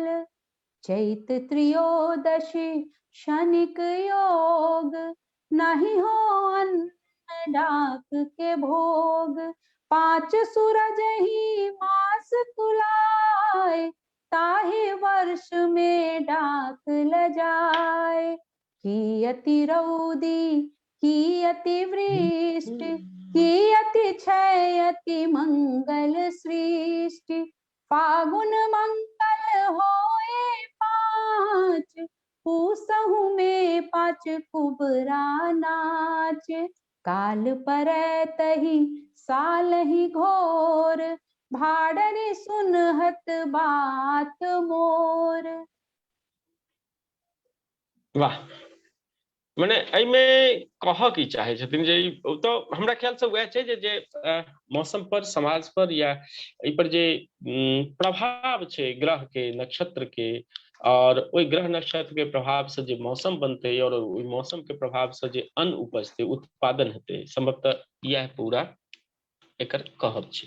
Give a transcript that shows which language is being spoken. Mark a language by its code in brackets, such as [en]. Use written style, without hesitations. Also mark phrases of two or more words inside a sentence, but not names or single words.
[mai] चैत त्रयोदशी शनिक योग, नहीं हो अन्न डाक के भोग। 5 सूरज ही मास तुलाय, ताहि वर्ष में डाक ल जाए। कियति रौदी कियति वृष्टि, कियति क्षय अति मंगल सृष्टि। फागुन मंगल होए 5, पूसहु में 5 कुबरा नाच। काल परै तहि साल ही घोर, भाड़नि सुनहत बात मोर। वाह, मने एहिमे कह की चाहे छथिन जे तो हमरा ख्याल से वह छै जे मौसम पर, समाज पर या एहि पर जे प्रभाव छै ग्रह के, नक्षत्र के, और ओहि ग्रह नक्षत्र के प्रभाव से जे मौसम बनते और ओहि मौसम के प्रभाव से जे अन्न उपजते, उत्पादन हेतै, संभवतः यह पूरा एकर कहब छै।